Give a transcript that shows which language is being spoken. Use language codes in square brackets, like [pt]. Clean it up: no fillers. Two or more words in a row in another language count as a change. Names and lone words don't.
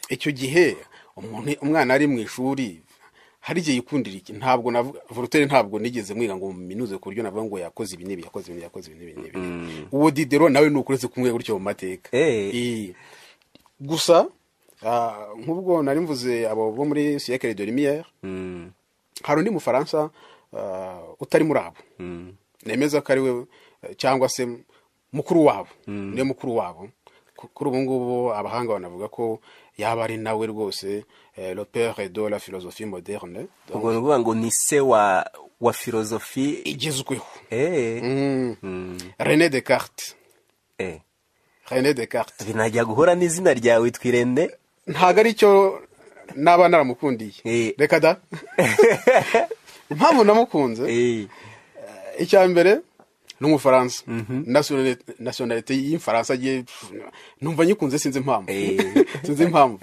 [rw] Icyo gihe umwana ari mu ishuri hari igihe yikundira iki. Ntabwo Voltaire ntabwo nigeze mwiga ngo minuze ku buryo navuga ngo yakoze ibi n'ibi. Uwo Diderot nawe nukuretse kumwe gutyo mu mateka. Gusa nk'ubwo nari mvuze abo bo muri [fr] siècle des Lumières, [rw] hari undi mufaransa utari muri abo, nemeza ko ari we cyangwa se mukuru wabo, niwe mukuru wabo. Kuri ubu ngubu abahanga banavuga ko yaba ari nawe rwose [fr] le père de la philosophie moderne. [rw] Ubwo nuvuga ngo ni se wa filosofi igezweho. René Descartes. René Descartes. Binajya guhora n'izina ryawe twirende. Ntago ari cyo naba naramukundiye. Reka da. Impamvu namukunze, icya mbere n'umufaransa, nationalité y'Ifaransa giye numva nyikunze, sinzi impamvu.